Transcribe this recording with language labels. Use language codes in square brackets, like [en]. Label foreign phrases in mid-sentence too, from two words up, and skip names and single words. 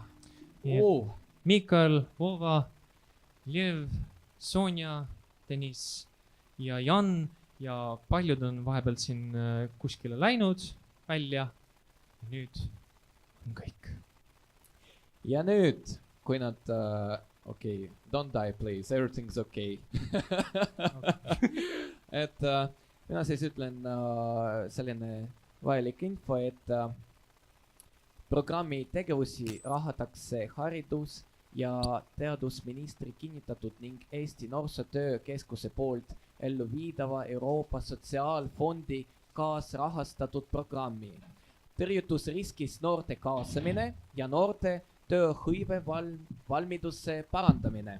[et] Mikael, Vova, Lev, Sonja, Deniss ja Jan ja paljud on vahepeal siin kuskile läinud välja. Nüüd on kõik. Ja nüüd, kui nad... [en] Don't die, please. Everything's okay. [et] Et mina siis ütlen selline vajalik info, et programmi tegevusi rahatakse haridus- ja teadusministri kinnitatud ning Eesti Noorsootöö Keskuse poolt ellu viidava Euroopa Sotsiaalfondi kaasrahastatud programmi tõrjutusriskis noorte kaasamine ja noorte tööhõive valmiduse parandamine.